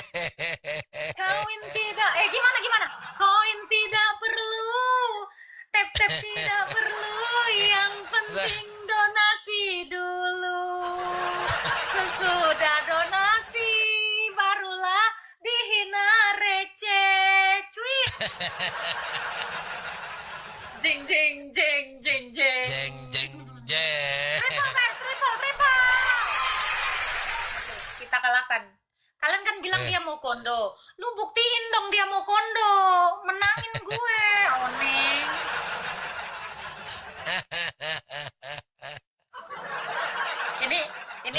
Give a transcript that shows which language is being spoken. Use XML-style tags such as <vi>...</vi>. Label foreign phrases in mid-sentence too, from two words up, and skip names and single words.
<id>Koin tidak. Gimana? Koin tidak perlu. Tap Titip tidak perlu, yang penting donasi dulu. Sesudah donasi, barulah dihina receh. Cuy. Jeng jeng jeng jeng jeng. Jeng jeng jeng.</id> <en>Triple guys,</en> <id>triple. Kita kalahkan. Kalian kan bilang dia mau kondo. Lu buktiin dong dia mau kondo. Menangin gue, Oneng. Ini</id>